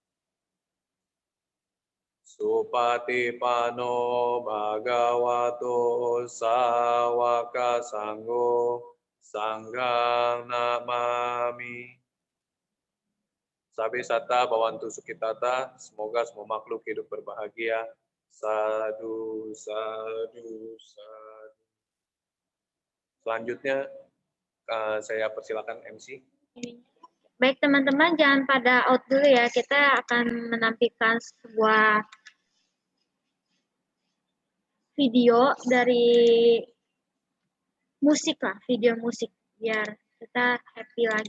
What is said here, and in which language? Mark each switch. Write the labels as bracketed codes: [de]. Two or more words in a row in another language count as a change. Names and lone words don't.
[pi] Supatipano Bhagavato Sawaka Sangho Sanghang Namami Sabe sata bawantu sukitata, [id] semoga semua makhluk hidup berbahagia. [pi] Sadu, sadu, sadu. [id] Selanjutnya saya persilakan MC. Baik teman-teman, jangan pada out dulu ya. Kita akan menampilkan sebuah video dari musik lah, video musik biar kita happy lagi.